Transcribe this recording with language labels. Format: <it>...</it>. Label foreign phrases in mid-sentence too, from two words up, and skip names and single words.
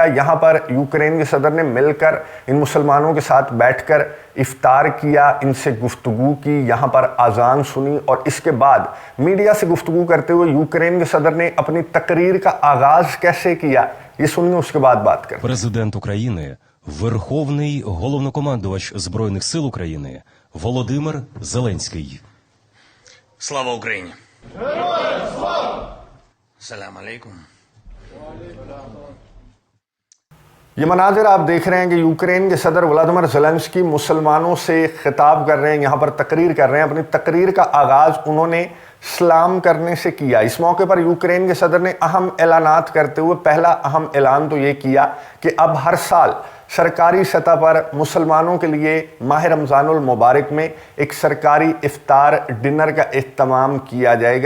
<ur>یہاں پر یوکرین کے صدر نے مل کر ان مسلمانوں کے ساتھ بیٹھ کر افطار کیا، ان سے گفتگو کی، یہاں پر اذان سنی، اور اس کے بعد میڈیا سے گفتگو کرتے ہوئے یوکرین کے صدر نے اپنی تقریر کا آغاز کیسے کیا، یہ سنیے، اس کے بعد بات کریں.</ur> <uk>Президент України, Верховний Головнокомандувач Збройних сил України Володимир Зеленський. Слава Україні! Героям слава!</uk> <ar>سلام عليكم.</ar> <ur>یہ مناظر آپ دیکھ رہے ہیں کہ یوکرین کے صدر ولادیمیر زیلنسکی مسلمانوں سے خطاب کر رہے ہیں، یہاں پر تقریر کر رہے ہیں. اپنی تقریر کا آغاز انہوں نے سلام کرنے سے کیا. اس موقع پر یوکرین کے صدر نے اہم اعلانات کرتے ہوئے پہلا اہم اعلان تو یہ کیا کہ اب ہر سال سرکاری سطح پر مسلمانوں کے لیے ماہ رمضان المبارک میں ایک سرکاری افطار ڈنر کا اختتام کیا جائے گا.</ur>